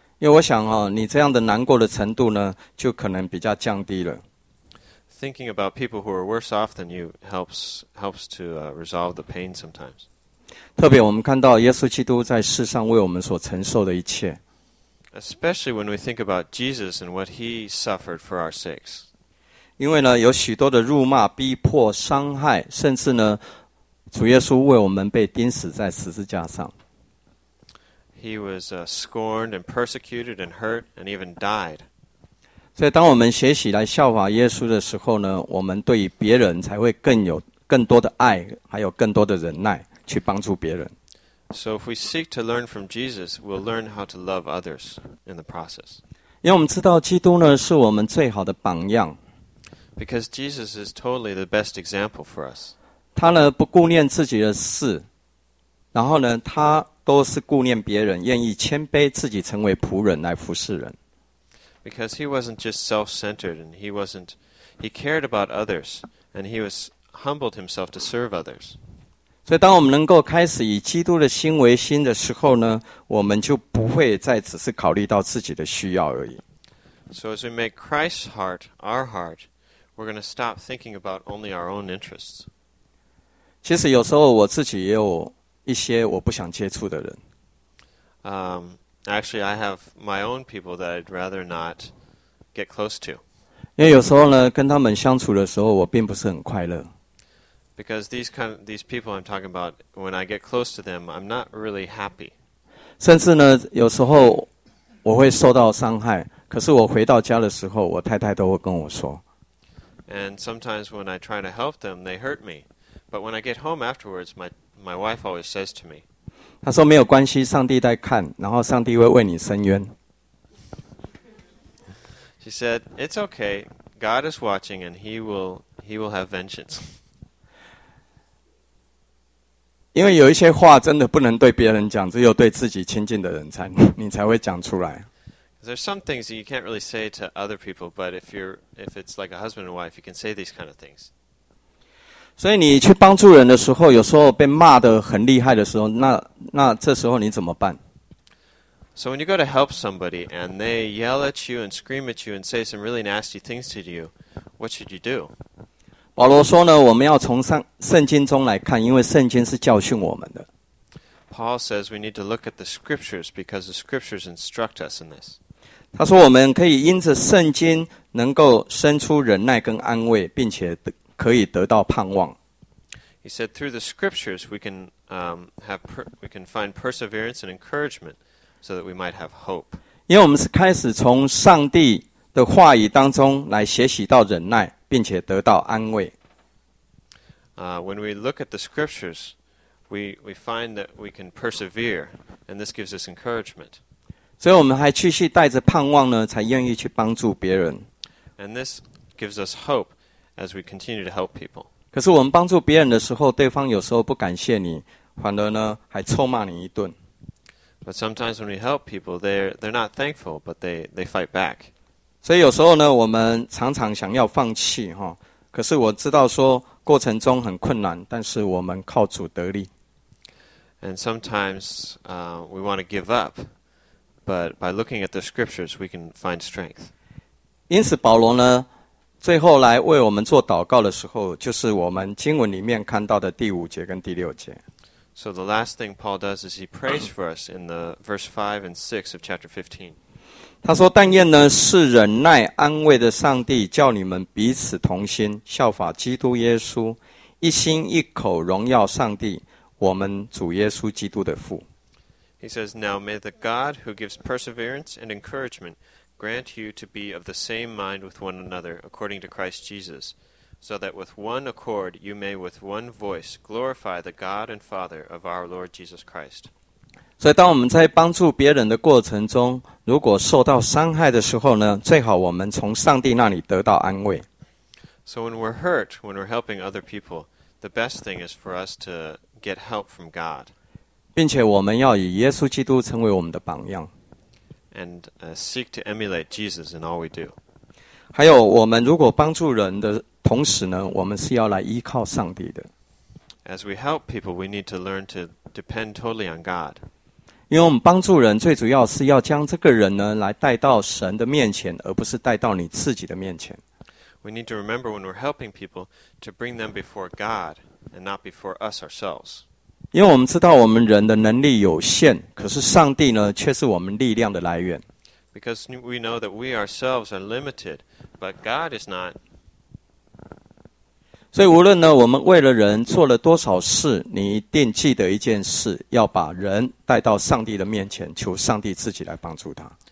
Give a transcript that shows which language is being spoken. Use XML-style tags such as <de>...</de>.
<zh>因为我想，你这样的难过的程度呢，就可能比较降低了。</zh> <en>Thinking about people who are worse off than you helps to resolve the pain sometimes.</en> <zh>特别我们看到耶稣基督在世上为我们所承受的一切。</zh> <en>Especially when we think about Jesus and what he suffered for our sakes.</en> <zh>因为呢，有许多的辱骂、逼迫、伤害，甚至呢，主耶稣为我们被钉死在十字架上。</zh> <en>He was scorned and persecuted and hurt and even died.</en> <zh>所以当我们学习来效法耶稣的时候呢，我们对于别人才会更有更多的爱，还有更多的忍耐去帮助别人。</zh> <en>So if we seek to learn from Jesus, we'll learn how to love others in the process.</en> <zh>因为我们知道基督呢是我们最好的榜样。</zh> <en>Because Jesus is totally the best example for us.</en> <zh>他呢不顾念自己的事，然后呢他都是顾念别人，愿意谦卑自己成为仆人来服侍人。</zh> <en>Because he wasn't just self-centered, and he cared about others, and he was humbled himself to serve others.</en> <zh>所以当我们能够开始以基督的心为心的时候呢，我们就不会再只是考虑到自己的需要而已。</zh> <en>So as we make Christ's heart our heart, we're going to stop thinking about only our own interests.</en> <zh>其实有时候我自己也有一些我不想接触的人。</zh> <en>Actually, I have my own people that I'd rather not get close to.</en> <zh>因为有时候呢，跟他们相处的时候，我并不是很快乐。</zh> <en>Because these people I'm talking about, when I get close to them, I'm not really happy.</en> <zh>甚至呢，有时候我会受到伤害，可是我回到家的时候，我太太都会跟我说。</zh> <en>And sometimes when I try to help them, they hurt me. But when I get home afterwards, my wife always says to me,</en> <zh>她说没有关系，上帝在看，然后上帝会为你伸冤。</zh> <en>She said, it's okay, God is watching and he will have vengeance.</en> <zh>因为有一些话真的不能对别人讲，只有对自己亲近的人才，你才会讲出来。</zh> <en>There's some things that you can't really say to other people, but if it's like a husband and wife, you can say these kind of things.</en> <zh>所以你去帮助人的时候，有时候被骂得很厉害的时候，那这时候你怎么办？</zh> <en>So when you go to help somebody and they yell at you and scream at you and say some really nasty things to you, what should you do?</en> <zh>保罗说呢，我们要从圣经中来看，因为圣经是教训我们的。</zh> <en>Paul says we need to look at the scriptures because the scriptures instruct us in this.</en> <zh>他说我们可以因着圣经能够生出忍耐跟安慰，并且可以得到盼望。</zh> <en>He said through the scriptures we can find perseverance and encouragement so that we might have hope.</en> <zh>因为我们是开始从上帝的话语当中来学习到忍耐，并且得到安慰。</zh> <en>When we look at the scriptures,We find that we can persevere, and this gives us encouragement.</en> <zh>所以我们还继续带着盼望呢，才愿意去帮助别人。</zh> <en>And this gives us hope as we continue to help people.</en> <zh>可是我们帮助别人的时候，对方有时候不感谢你，反而呢还臭骂你一顿。</zh> <en>But sometimes when we help people, they're not thankful, but they fight back.</en> <zh>所以有时候呢，我们常常想要放弃哈，可是我知道说。过程中很困难，但是我们靠主得力。</zh> <en>And sometimes we want to give up, but by looking at the scriptures, we can find strength.</en> <zh>因此，保罗呢，最后来为我们做祷告的时候，就是我们经文里面看到的第五节跟第六节。</zh> <en>So the last thing Paul does is he prays for us in the verse 5 and 6 of chapter 15.</en> <zh>他说：“但愿呢，是忍耐安慰的上帝，叫你们彼此同心，效法基督耶稣，一心一口荣耀上帝，我们主耶稣基督的父。”</zh> <en>He says, "Now may the God who gives perseverance and encouragement grant you to be of the same mind with one another, according to Christ Jesus, so that with one accord you may with one voice glorify the God and Father of our Lord Jesus Christ."</en> <zh>所以，当我们在帮助别人的过程中，如果受到伤害的时候呢，最好我们从上帝那里得到安慰。</zh> <en>So when we're hurt, when we're helping other people, the best thing is for us to get help from God.</en> <zh>并且我们要以耶稣基督成为我们的榜样。</zh> <en>And seek to emulate Jesus in all we do.</en> <zh>还有，我们如果帮助人的同时呢，我们是要来依靠上帝的。</zh> <en>As we help people, we need to learn to depend totally on God.</en> <zh>因为我们帮助人，最主要是要将这个人呢，来带到神的面前，而不是带到你自己的面前。</zh> <en>We need to remember when we're helping people to bring them before God and not before us ourselves.</en> <zh>因为我们知道我们人的能力有限，可是上帝呢，却是我们力量的来源。</zh> <en>Because we know that we ourselves are limited, but God is not.</en> <zh>所以无论呢，我们为了人做了多少事，你一定记得一件事，要把人带到上帝的面前，求上帝自己来帮助他。</zh>